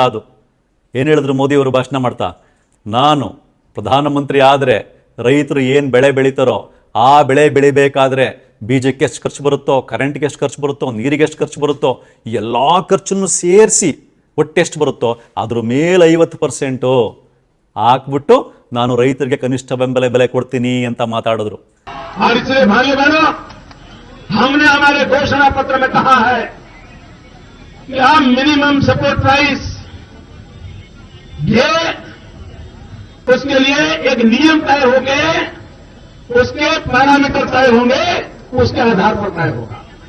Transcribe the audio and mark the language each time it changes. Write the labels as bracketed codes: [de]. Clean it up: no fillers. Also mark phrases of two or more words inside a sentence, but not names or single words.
[kn] ಅದು ಏನು ಹೇಳಿದ್ರು ಮೋದಿಯವರು ಭಾಷಣ ಮಾಡ್ತಾ, ನಾನು ಪ್ರಧಾನಮಂತ್ರಿ ಆದರೆ ರೈತರು ಏನು ಬೆಳೆ ಬೆಳೀತಾರೋ ಆ ಬೆಳೆ ಬೆಳಿಬೇಕಾದ್ರೆ ಬೀಜಕ್ಕೆ ಎಷ್ಟು ಖರ್ಚು ಬರುತ್ತೋ, ಕರೆಂಟ್ಗೆ ಎಷ್ಟು ಖರ್ಚು ಬರುತ್ತೋ, ನೀರಿಗೆ ಎಷ್ಟು ಖರ್ಚು ಬರುತ್ತೋ, ಎಲ್ಲ ಖರ್ಚನ್ನು ಸೇರಿಸಿ ಒಟ್ಟೆಷ್ಟು ಬರುತ್ತೋ ಅದ್ರ ಮೇಲೆ 50% ಹಾಕ್ಬಿಟ್ಟು ನಾನು ರೈತರಿಗೆ ಕನಿಷ್ಠ ಬೆಂಬಲ ಬೆಲೆ ಕೊಡ್ತೀನಿ ಅಂತ ಮಾತಾಡಿದ್ರು. [hi] और इसलिए भाइयों बहनों, हमने हमारे घोषणा पत्र में कहा है कि हम [en] minimum support price, [hi] ये उसके लिए एक नियम तय होंगे, उसके पैरामीटर तय होंगे, उसके आधार पर तय होगा।